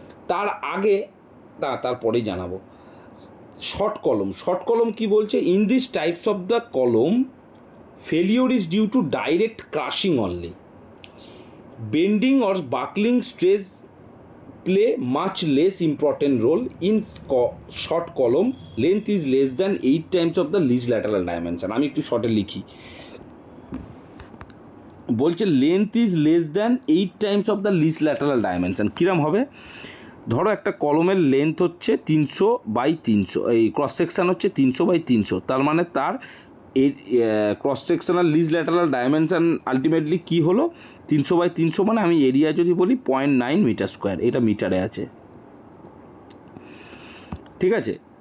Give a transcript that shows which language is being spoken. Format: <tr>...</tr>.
<bn>তার আগে তারপরেই জানাবো শর্ট কলম কি বলছে,</bn> <en>In this types of the column failure is due to direct crushing only, bending or buckling stress play much less important role in short column. Length is less than 8 times of the least lateral dimension.</en> <bn>আমি একটু শর্টে লিখি, বলছে</bn> <en>Length is less than 8 times of the least lateral dimension.</en> <bn>কীরকম হবে? ধরো একটা কলমের লেন্থ হচ্ছে 300/300, এই ক্রস সেকশান হচ্ছে 300/300, তার মানে তার এই cross sectional lease lateral dimension ultimately কী হলো, 300/300, মানে আমি এরিয়া যদি বলি 0.9 মিটার স্কোয়ার, এটা মিটারে আছে, ঠিক আছে?</bn>